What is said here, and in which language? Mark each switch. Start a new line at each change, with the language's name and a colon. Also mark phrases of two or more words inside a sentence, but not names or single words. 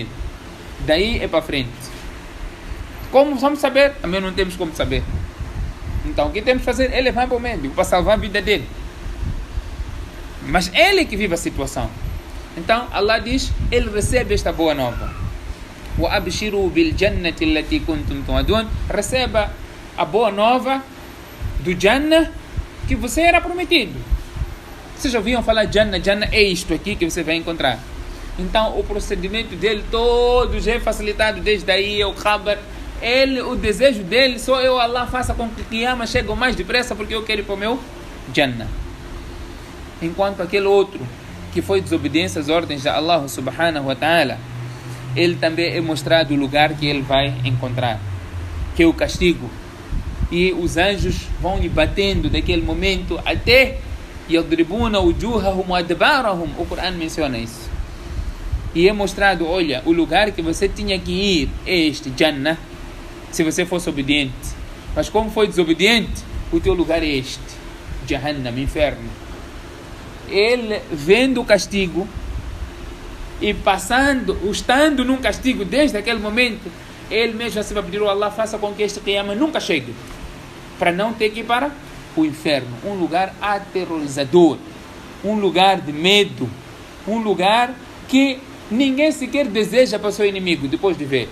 Portuguese: Daí é para frente. Como vamos saber? Também não temos como saber. Então o que temos que fazer é levar para o médico para salvar a vida dele. Mas ele que vive a situação. Então Allah diz: ele recebe esta boa nova.
Arabic: وأبشروا بالجنة التي كنتم توعدون.
Portuguese: Receba a boa nova do Jannah que você era prometido. Vocês já ouviram falar Jannah? Jannah é isto aqui que você vai encontrar. Então o procedimento dele todo já é facilitado desde aí, o khabar. O desejo dele, só eu, Allah, faça com que o Qiyamah chegue o mais depressa, porque eu quero ir para o meu Jannah. Enquanto aquele outro que foi desobediência às ordens de Allah
Arabic: سبحانه وتعالى,
Portuguese: ele também é mostrado o lugar que ele vai encontrar, que é o castigo. E os anjos vão lhe batendo daquele momento até
Arabic: يضربون وجوههم وأدبارهم.
Portuguese: O Corão menciona isso. E é mostrado, olha, o lugar que você tinha que ir é este, Jannah, se você fosse obediente. Mas como foi desobediente, o teu lugar é este, Jahannam, inferno. Ele vendo o castigo e estando num castigo desde aquele momento, ele mesmo se vai pedir ao Allah, faça com que este Qiyamah nunca chegue, para não ter que ir para o inferno, um lugar aterrorizador, um lugar de medo, um lugar que ninguém sequer deseja para o seu inimigo depois de ver.